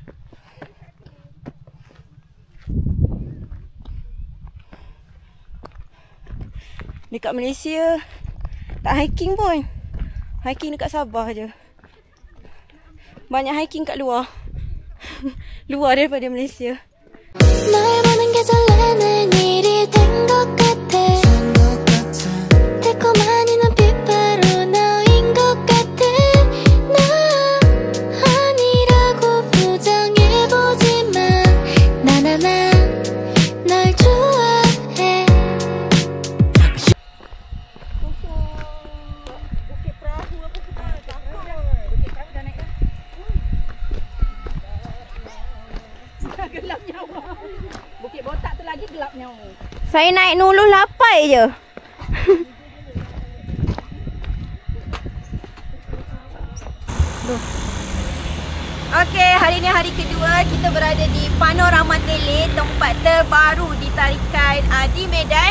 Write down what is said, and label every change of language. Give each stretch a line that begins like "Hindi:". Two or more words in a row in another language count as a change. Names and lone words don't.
Malay: Dekat Malaysia tak hiking pun. Hiking dekat Sabah je. Banyak hiking kat luar. Luar daripada Malaysia.
Korean: 널 보는 게 설레는 일이 된 것 같아. 달콤한 이 눈빛바로 너인 것 같아. 나 아니라고 부정해보지만 나나나 널 좋아해.
Malay: Bukit Botak tu lagi gelapnya. Saya naik Nuluh Lapai je. Okey, hari ni hari kedua kita berada di Panorama Tele, tempat terbaru di tarikan di Medan.